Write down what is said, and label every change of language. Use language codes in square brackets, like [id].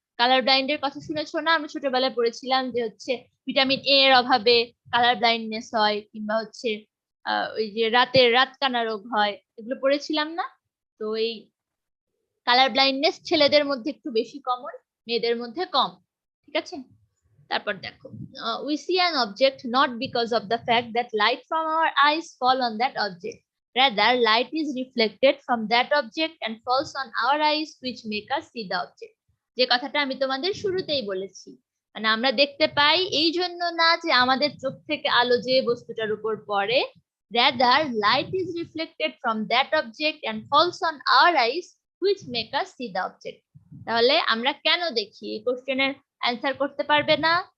[bn] Colour ব্লাইন্ডের কথা শুনেছো না, আমরা ছোটবেলায় পড়েছিলাম যে হচ্ছে ভিটামিন এ এর অভাবে কালার ব্লাইন্ডনেস হয়, কিংবা হচ্ছে ওই যে রাত কানা রোগ হয়, এগুলো পড়েছিলাম না? তো এই কালার ব্লাইন্ডনেস ছেলেদের মধ্যে একটু বেশি কমন, মেয়েদের মধ্যে কম। ঠিক আছে, তারপর দেখো, [en] we see an object not because of the fact that light from our eyes fall on that object, rather light is reflected from that object and falls on our eyes which make us see the object। [bn] যে কথাটা আমি তোমাদের শুরুতেই বলেছি, মানে আমরা দেখতে পাই এই জন্য না যে আমাদের চোখ থেকে আলো যে বস্তুটার উপর পড়ে, [en] rather light is reflected from that object and falls on our eyes which make us see the object। [bn] তাহলে আমরা কেন দেখি, এই কোশ্চেনের অ্যান্সার করতে পারবে না?